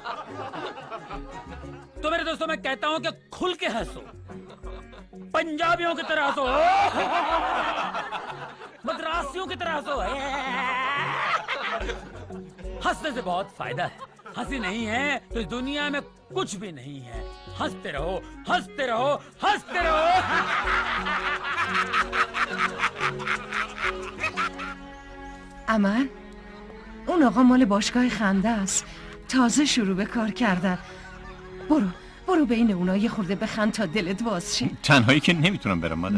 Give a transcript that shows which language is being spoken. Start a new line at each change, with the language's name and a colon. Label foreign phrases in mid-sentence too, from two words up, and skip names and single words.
Hindi: तो मेरे दोस्तों, मैं कहता हूं कि खुल के हंसो, पंजाबियों की तरह हंसो, मद्रासियों की तरह हंसो। हंसने से बहुत फायदा है। हंसी नहीं है तो इस दुनिया में कुछ भी नहीं है। हंसते रहो, हंसते रहो, हंसते रहो।
Persian: امان، اون آقا مال باشگاه خنده است، تازه شروع به کار کردن. برو بین اونا یه خورده بخند تا دلت باز شه. تنهایی که نمیتونم برم مادر.